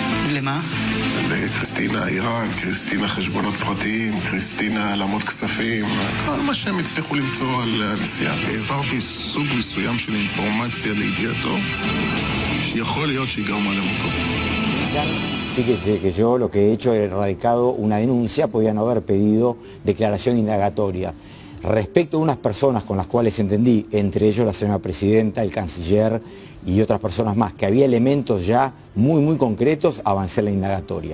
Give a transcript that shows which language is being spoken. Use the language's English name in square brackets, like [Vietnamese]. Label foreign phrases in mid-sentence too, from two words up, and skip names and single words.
[Hebrew] למה? קריסטינה איראן, קריסטינה חשבונות פרטיים, קריסטינה העלמות כספים, כל מה שהם הצליחו למצוא על הנסיעה. העברתי סוג מסוים של אינפורמציה לידיעתו, שיכול להיות שהיא גרמה למותו. [Spanish] Fíjese que yo lo que he hecho he radicado una denuncia, podían haber pedido declaración indagatoria respecto a unas personas con las cuales entendí, entre ellos la señora presidenta, el canciller y otras personas más, que había elementos ya muy concretos, avancé la indagatoria.